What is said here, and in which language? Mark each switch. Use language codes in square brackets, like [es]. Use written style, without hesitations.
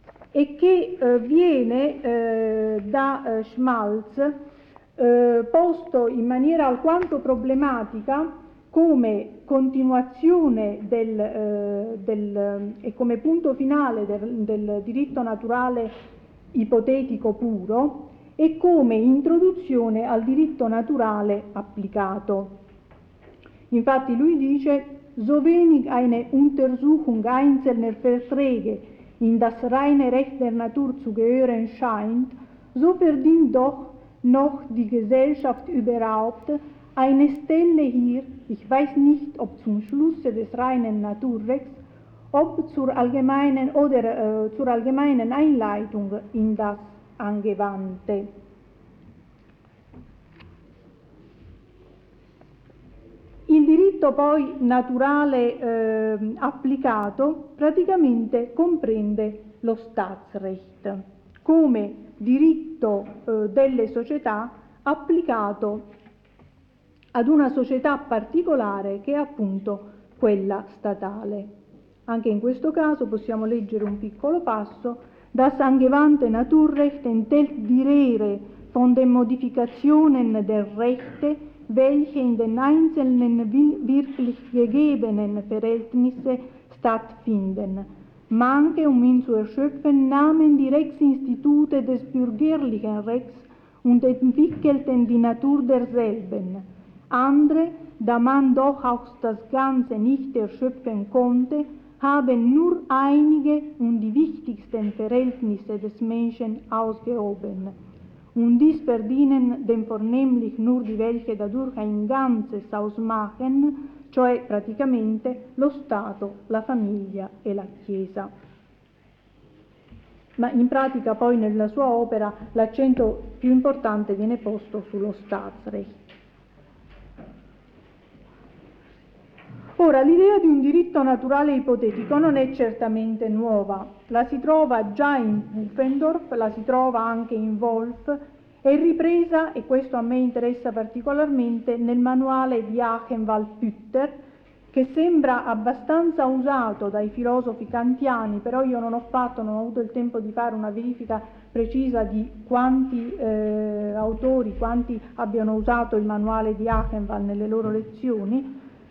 [it] E che viene da Smalls posto in maniera alquanto problematica come continuazione e come punto finale del diritto naturale ipotetico puro e come introduzione al diritto naturale applicato. Infatti lui dice: [de] «So wenig eine Untersuchung einzelner Verträge in das reine Recht der Natur zu gehören scheint, so verdient doch noch die Gesellschaft überhaupt eine Stelle hier, ich weiß nicht, ob zum Schlusse des reinen Naturrechts, ob zur allgemeinen oder zur allgemeinen Einleitung in das Angewandte.» [it] Il diritto poi naturale applicato praticamente comprende lo Staatsrecht come diritto delle società applicato ad una società particolare che è appunto quella statale. Anche in questo caso possiamo leggere un piccolo passo: [de] «Das angewandte Naturrecht enthält die Lehre von den Modifikationen der Rechte, welche in den einzelnen wirklich gegebenen Verhältnisse stattfinden, ma anche um ihn zu erschöpfen, nahmen die Rechtsinstitute des bürgerlichen Rechts und entwickelten die Natur derselben. Andere, da man doch auch das Ganze nicht erschöpfen konnte, haben nur einige und die wichtigsten Verhältnisse des Menschen ausgehoben. Und dies verdienen denn vornehmlich nur die welche dadurch ein Ganzes ausmachen, [it] cioè praticamente lo Stato, la famiglia e la Chiesa.» Ma in pratica poi nella sua opera l'accento più importante viene posto sullo Staatsrecht. Ora, l'idea di un diritto naturale ipotetico non è certamente nuova. La si trova già in Pufendorf, la si trova anche in Wolf, è ripresa, e questo a me interessa particolarmente, nel manuale di Achenwald Pütter, che sembra abbastanza usato dai filosofi kantiani, però io non ho avuto il tempo di fare una verifica precisa di quanti autori, quanti abbiano usato il manuale di Achenwald nelle loro lezioni.